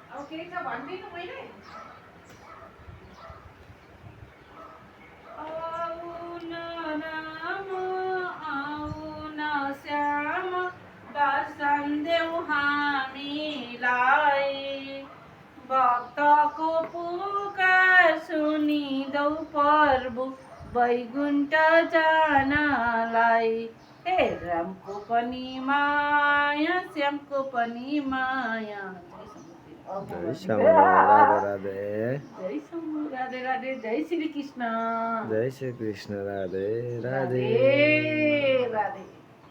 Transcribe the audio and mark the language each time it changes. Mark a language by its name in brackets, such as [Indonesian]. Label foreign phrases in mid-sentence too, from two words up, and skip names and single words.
[Nepali] केही छ भन्दिनँ मैले आउन राम आउन श्याम दर्शन देऊ हामीलाई भक्तको पुकार सुनिदेऊ प्रभु वैकुण्ठ जानलाई हे रामको पनि माया श्यामको पनि माया जय श्याम राधे राधे जय श्याम राधे राधे जय श्री कृष्ण जय श्री कृष्ण राधे राधे राधे राधे